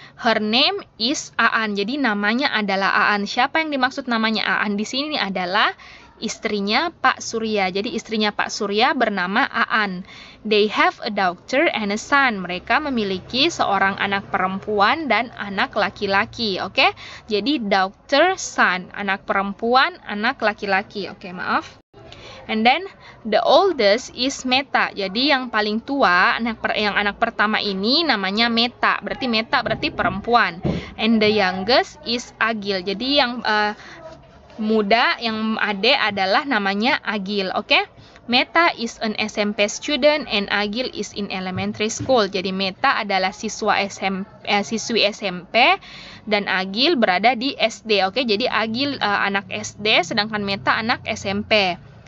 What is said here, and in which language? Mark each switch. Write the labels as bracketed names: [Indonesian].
[English] Her name is Aan. [Indonesian] Jadi namanya adalah Aan. Siapa yang dimaksud namanya Aan di sini adalah istrinya Pak Surya. Jadi istrinya Pak Surya bernama Aan. [English] They have a daughter and a son. [Indonesian] Mereka memiliki seorang anak perempuan dan anak laki-laki. Oke? Jadi daughter, son, anak perempuan, anak laki-laki. Oke, maaf. [English] And then the oldest is Meta. [Indonesian] Jadi yang paling tua, yang anak pertama ini namanya Meta. Berarti Meta berarti perempuan. [English] And the youngest is Agil. [Indonesian] Jadi yang muda, yang adik adalah namanya Agil, oke? [English] Meta is an SMP student and Agil is in elementary school. [Indonesian] Jadi Meta adalah siswi SMP dan Agil berada di SD, oke? Jadi Agil anak SD sedangkan Meta anak SMP.